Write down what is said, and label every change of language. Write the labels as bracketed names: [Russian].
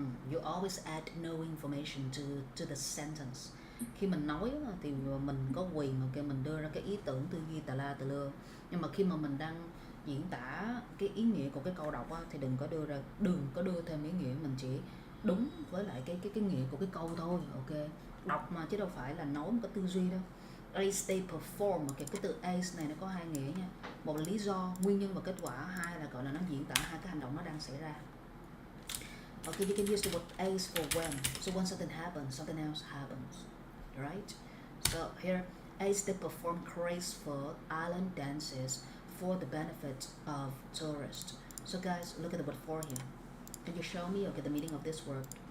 [English] You always add no information to the sentence. [Vietnamese] Khi mình nói á, thì mình có quyền ok mình đưa ra cái ý tưởng tư duy tà la tà lưa, nhưng mà khi mà mình đang diễn tả cái ý nghĩa của cái câu đọc á, thì đừng có đưa thêm ý nghĩa, mình chỉ đúng với lại cái nghĩa của cái câu thôi. Ok, đọc mà chứ đâu phải là nói một cái tư duy đâu. [English] Ace they perform, [Vietnamese] ok, cái từ ace này nó có hai nghĩa nha, một là lý do nguyên nhân và kết quả, hai là gọi là nó diễn tả hai cái hành động nó đang xảy ra. [English] Okay, you can use the word ace for when. So when something happens, something else happens, right? So here, ace they perform graceful island dances for the benefit of tourists. So guys, look at the word for here. Can you show me okay the meaning of this word?